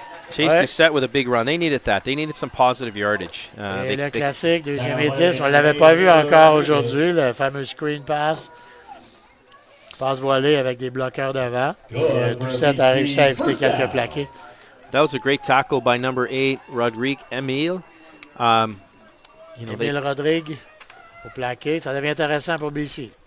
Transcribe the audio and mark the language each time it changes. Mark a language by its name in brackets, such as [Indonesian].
[English] Chase Doucette with a big run. They needed that. They needed some positive yardage. [French] C'est le classique, deuxième et 10. On ne l'avait pas vu encore aujourd'hui, le fameux screen pass. Passe voilée avec des bloqueurs devant. Doucette a réussi à éviter quelques plaqués. [English] That was a great tackle by number 8, Emile. [French] Emile Rodrigue au plaqué. Ça devient intéressant pour BC.